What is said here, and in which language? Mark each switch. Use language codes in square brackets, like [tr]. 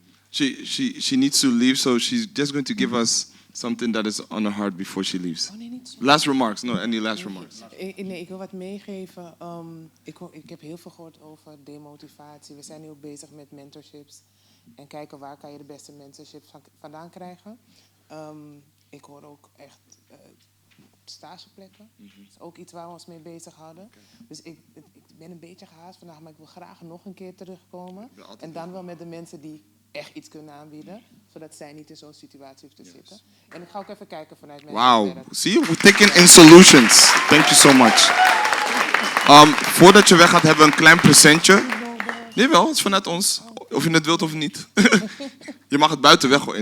[en] She needs to leave, so she's just going to give us something that is on her heart before she leaves. Last remarks? No, any last remarks? [nl] Nee, ik wil wat meegeven. Ik heb heel veel gehoord over demotivatie. We zijn nu ook bezig met mentorships. En kijken waar kan je de beste mentorships vandaan krijgen. Ik hoor ook echt stageplekken. Dat is ook iets waar we ons mee bezig hadden. Dus ik ben een beetje gehaast vandaag, maar ik wil graag nog een keer terugkomen. En dan wel met de mensen die echt iets kunnen aanbieden, zodat zij niet in zo'n situatie hoeft te zitten. En ik ga ook even kijken vanuit mijn [en] Wow, see, we're taking in solutions. Thank you so much. [nl] Voordat je weggaat, hebben we een klein presentje. Nee, wel, het is vanuit ons. Of je het wilt of niet. Je mag het buiten weggooien.